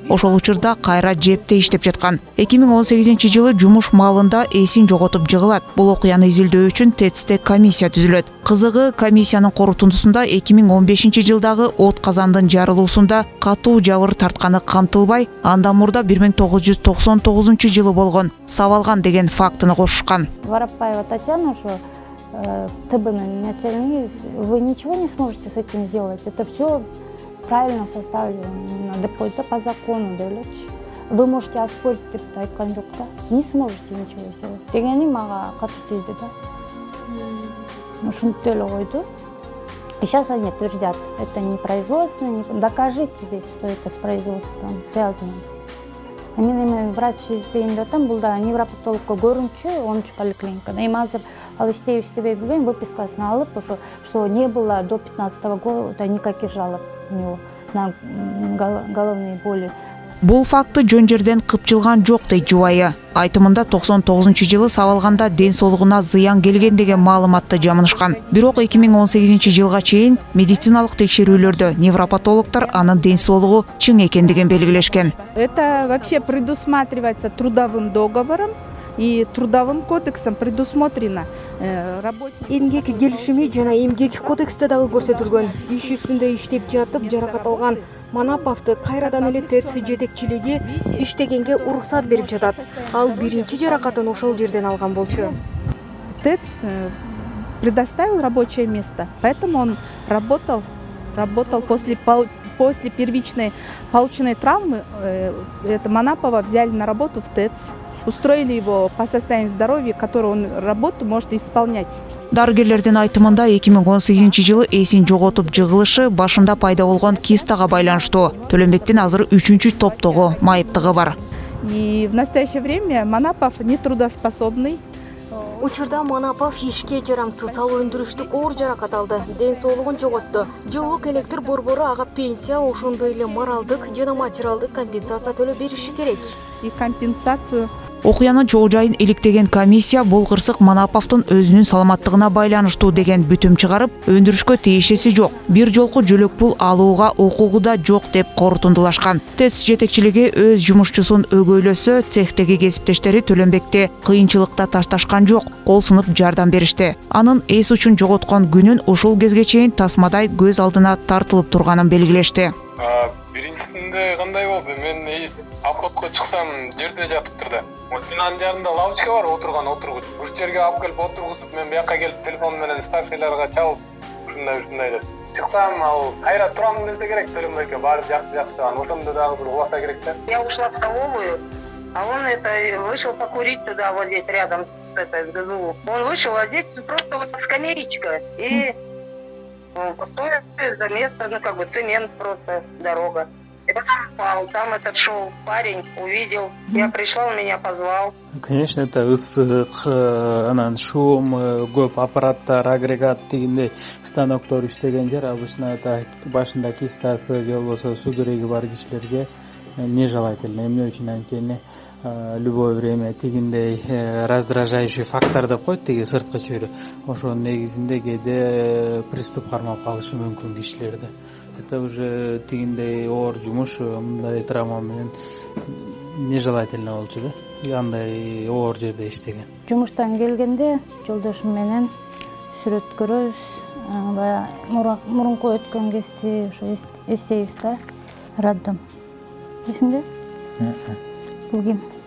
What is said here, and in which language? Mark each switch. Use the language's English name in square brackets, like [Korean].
[Kyrgyz] Ошол учурда кайра жепте иштеп жаткан. 2018 жылы жумуш маалында эсин жоготуп жыгылат. Бул окуяны изилдөө үчүн ТЭЦте комиссия түзүлөт. Кызыгы, комиссиянын корутундусунда 2015 жылдагы от казандын жарылуусунда катуу жабыр тартканы камтылбай, андан мурда 1999 жылы болгон Савалган деген фактыны кошушкан. [Russian] Воропаева Татьяна, [Kyrgyz] ошо ТБ-ның начальники, [Russian] вы ничего не сможете с этим сделать. Это все правильно составлено [Kyrgyz] деп койду [Russian] по закону, [Kyrgyz] дейлечи. [Russian] Вы можете оспорить [Kyrgyz] деп айткан жок да. [Russian] Не сможете ничего сделать. [Kyrgyz] Дегени мага катуу тийди да. Ушинтип эле койду. [Russian] И сейчас они твердят, это не производственно, докажите ведь, что это с производством связано. [Kyrgyz] Мен врач издейинде атам, бул да невропатологко көрүнчү 10-чу поликлиникада. Эми азыр ал иштебей билбейм, выпискасын алып, ошо [Russian] что не было до 15-го года никаких жалоб у него на головные боли. [Kyrgyz] Бул факты жөн жерден кыпчылган жок дейт жубайы. Айтымында 99 жылы Савалганда ден соолугуна зыян келген деген маалыматты жамынышкан. Бирок 2018 жылга чейин медициналык текшерүүлөрдө невропатологдор анын ден соолугу чың экендигин белгилешкен. [Russian] Это вообще предусматривается трудовым договором. И трудовым кодексом предусмотрено [Kyrgyz] эмгек келишими жана эмгек кодексте дагы көрсөтүлгөн. Иш үстүндө иштеп жатып жаракат алган Манаповду кайрадан эле ТЭЦ жетекчилиги иштегенге уруксат берип жатат. Ал биринчи жаракатын ошол жерден алган болчу. [Russian] ТЭЦ предоставил рабочее место, поэтому он работал после первичной полученной травмы. Это Манапова взяли на работу в ТЭЦ. Устроили его по состоянию здоровья, которую он работу может исполнять. [Kyrgyz] Дарыгерлердин айтымында 2018 жылы эсин жоготуп жыгылышы башында пайда болгон кистага байланыштуу. Төлөнбектин азыр 3-чү топтогу майыптыгы бар. [Russian] И в настоящее время Манапов нетрудоспособный. [Kyrgyz] Учурда Манапов ишке жарамсыз ал өндүрүштүк оор жаракат алды. Ден соолугун жоготту. Жылуулук электр борбору ага пенсия, ошондой эле моралдык жана материалдык компенсация төлөп бериши керек. [Russian] И компенсацию [Kyrgyz] Окуянын чогуу жайын иликтеген комиссия бул кырсык Манаповдун өзүнүн саламаттыгына байланыштуу деген бүтүм чыгарып, өндүрүшкө тиешеси жок, бир жолку жөлөк пул алууга укугу да жок деп корутундулашкан. ТЭЦ жетекчилиги өз жумушчусун өгөйлөсө, цехтеги кесиптештери Төлөнбекте кыйынчылыкта ташташкан жок, кол сынып жардам беришти. Анын эс учун жоготкон күнүн ушул кезге чейин тасмадай көз алдына тартылып турганын белгилешти. Биринчисинде кандай болду? Мен обходко чыксам жерде жатыптыр да. Стенанын жарында лавочка бар, отургуч. Бул жерге алып келип отургузуп, мен бияка келип телефон менен старшийларга чалып, ушундай деп. Чыксам, ал кайра турамын десе керек, Төлөнбекке барып жакшы деп. Ошондо дагы бир уласа керек да. [Russian] Я ушла в столовую, а он вышел покурить туда, вот здесь рядом с ГЗУ. Он вышел, а здесь просто вот скамеечка и пустое за место, цемент просто, дорога. И потом упал, там этот шел парень, увидел, я пришла, он меня позвал. Конечно, это [Kyrgyz] ысык, анан шум, көп аппараттар, агрегат дегендей станоктор иштеген жер [Russian] обычно это [Kyrgyz] башында кистасы же болбосо суу кереги бар кишилерге [Russian] нежелательно. [Kyrgyz] Эмне үчүн анткени [Russian] любое время [Kyrgyz] тигиндей [Russian] раздражающий фактор [Kyrgyz] деп коет тиги сырткы чөйрө. Ошонун негизинде кээде приступ кармап калышы мүмкүн кишилерде. [Russian] Это уже [Kyrgyz] тигиндей оор жумуш, мындай травма менен [Russian] нежелательно [Kyrgyz] болчу да. Андай оор жерде иштеген. Жумуштан келгенде жолдошум менен сүрөт көрөбүз. Баягы мурунку өткөн кезде ошо эстейбиз да. Роддом. Эсиңде? Бул ким?